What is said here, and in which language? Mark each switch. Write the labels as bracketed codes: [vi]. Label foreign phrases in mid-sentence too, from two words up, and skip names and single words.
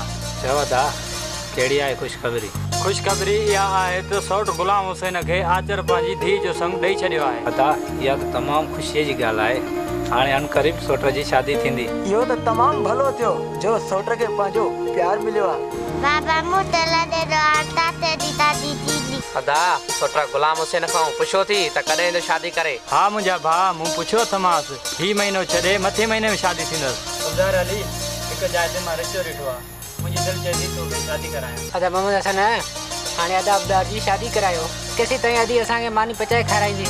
[sd] चओ ता कहिड़ी आहे ख़ुशख़बरी? ख़ुशख़बरी इहा आहे त सौट गुलाम हुसैन खे आचर पंहिंजी धीउ जो संग ॾेई छॾियो आहे। अदा इहा त तमामु ख़ुशीअ जी ॻाल्हि आहे। हाणे अनक़रीब सोट जी शादी थींदी। इहो त तमामु भलो थियो जो सोट खे पंहिंजो प्यार मिलियो आहे। बाबा मूं त लॾे दो आटा ते दी दादी जी। अदा सोट गुलाम हुसैन खां पुछो थी त कॾहिं तो शादी करे? हा मुंहिंजा भाउ मूं पुछियो थमांसि हीउ महीनो छॾे मथे महीने में शादी थींदसि। अब्दार अली हिकु जाइ ते मां रिश्तो ॾिठो आहे मुंहिंजी दिलि चए थी तोखे शादी करायां। अदा मोहम्मद हसन हाणे अदा अब्दार जी शादी करायो केसी ताईं अदी असांखे मानी पचाए खाराईंदी।